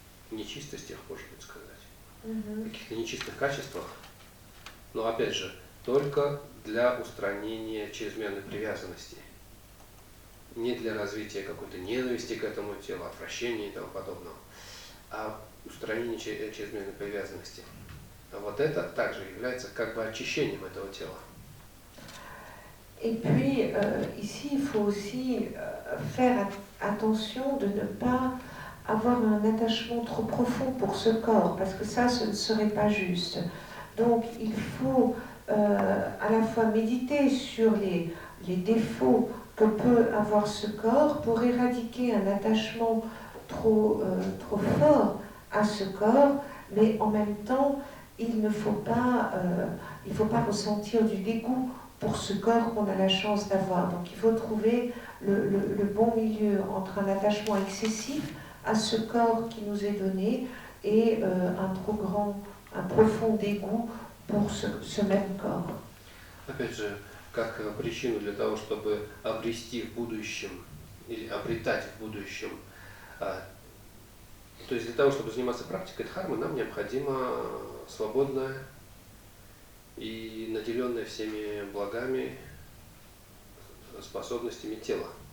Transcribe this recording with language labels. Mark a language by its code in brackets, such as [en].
[ru] нечистостях, может быть сказать, каких-то нечистых качествах, но опять же, только для устранения чрезмерной привязанности, не для развития какой-то ненависти к этому телу, отвращения и тому подобного, а устранение чрезмерной привязанности. Вот это также является как бы очищением этого тела. [fr] Et puis, ici, il faut aussi faire attention de ne pas avoir un attachement trop profond pour ce corps, parce que ça, ce ne serait pas juste. Donc, il faut à la fois méditer sur les défauts que peut avoir ce corps pour éradiquer un attachement trop fort à ce corps, mais en même temps, il ne faut pas ressentir du dégoût pour ce corps qu'on a la chance d'avoir. Donc il faut trouver le bon milieu entre un attachement excessif à ce corps qui nous est donné et un profond dégoût pour ce même corps. [ru] Опять же, как причину для того, чтобы обрести в будущем или обретать в будущем, то есть для того, чтобы заниматься практикой дхармы, нам необходимо свободное и наделенное всеми благами, способностями тела.